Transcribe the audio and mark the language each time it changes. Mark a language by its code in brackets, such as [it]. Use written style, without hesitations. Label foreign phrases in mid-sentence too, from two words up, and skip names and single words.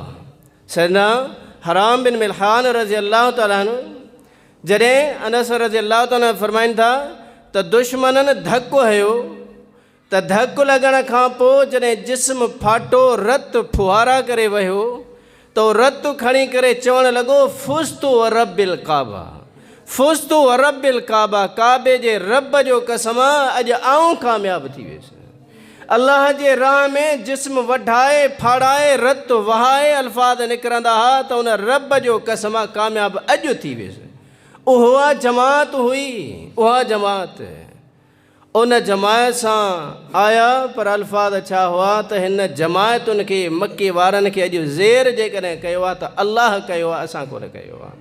[sd] सैदना हराम बिन मिल्हान [ar] رضي الله تعالى عنه, [sd] जॾहिं अनस [ar] رضي الله تعالى [sd] फरमाइनि था त दुश्मननि धकु हयो, त धकु लॻण खां पोइ जॾहिं जिस्म फाटो, रत फुहारा करे वियो, त रत खणी करे चवणु लॻो, [ar] فزت ورب الكعبة، فزت ورب الكعبة, [sd] काबे जे रब जो कसम, अॼु आऊं कामयाबु थी वियुसि। अल्लाह जे राह में जिस्म वढाए फाड़ाए रत वहाए अल्फाज़ निकिरंदा हुआ, त उन रब जो कसम कामयाबु अॼु थी वियुसि। उहा जमात हुई, उहा जमात उन जमायत सां आया, पर अल्फाज़ छा हुआ त हिन जमायतुनि खे, मके वारनि खे अॼु ज़ेर जेकॾहिं कयो आहे त अल्लाह कयो आहे, असां कोन कयो आहे।